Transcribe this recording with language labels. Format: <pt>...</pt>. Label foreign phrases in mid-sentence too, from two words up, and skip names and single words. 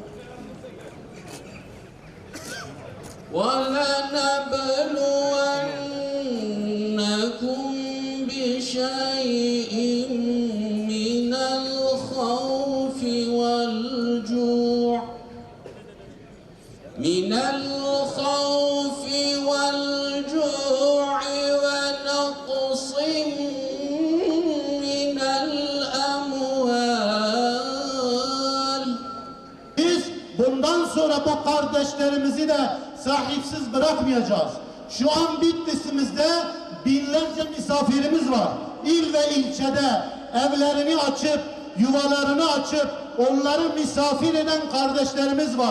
<ar>ولنبلونكم بشيء من الخوف والجوع ونقص من الأموال.</ar> <tr>Biz bundan sonra bu kardeşlerimizi de sahipsiz bırakmayacağız. Şu an Bitlis'imizde binlerce misafirimiz var. İl ve ilçede evlerini açıp, yuvalarını açıp onları misafir eden kardeşlerimiz var.</tr>